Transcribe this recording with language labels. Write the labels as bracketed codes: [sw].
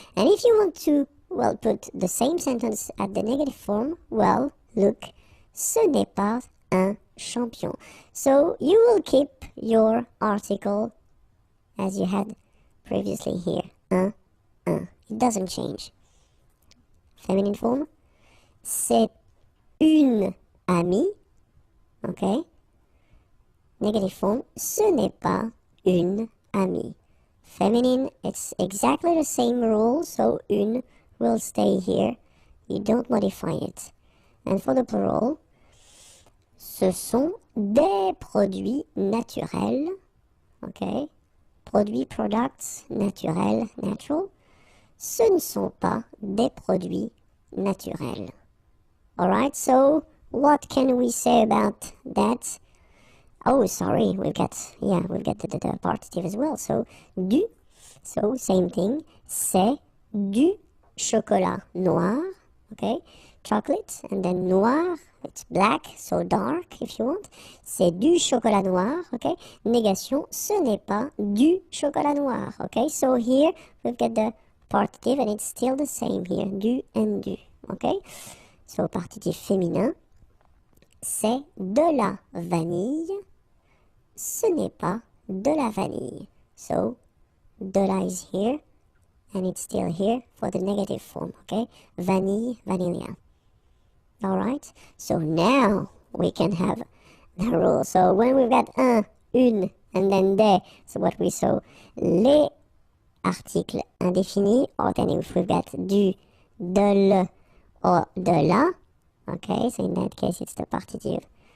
[en] And if you want to, well, put the same sentence at the negative form, well, look, [fr] ce n'est pas un champion. [en] So you will keep your article as you had previously here, un. It doesn't change. Feminine form, [fr] c'est une amie, [en] okay? Negative form, [fr] ce n'est pas une amie. [en] Feminine, it's exactly the same rule, so une will stay here. You don't modify it. And for the plural, [fr] ce sont des produits naturels, [en] okay? [fr] Produits, products, naturels, natural. Ce ne sont pas des produits naturels. [en] Alright, so what can we say about that? Oh, sorry, we've got the partitive as well. So, du, so same thing, [fr] c'est du chocolat noir, [en] okay? Chocolate, and then noir, it's black, so dark if you want. [fr] C'est du chocolat noir, okay? Négation, ce n'est pas du chocolat noir, okay? [en] So here, we've got the partitive, and it's still the same here, du and du, okay? [fr] So, partitif féminin, c'est de la vanille. Ce n'est pas de la vanille. [en] So, de la is here, and it's still here for the negative form, okay? Vanille, vanilla. Alright, so now we can have the rule. So when we've got un, une, and then des, so what we saw, [fr] les articles indéfinis, [en] or then if we've got du, de le, or de la, okay, so in that case it's the partitive.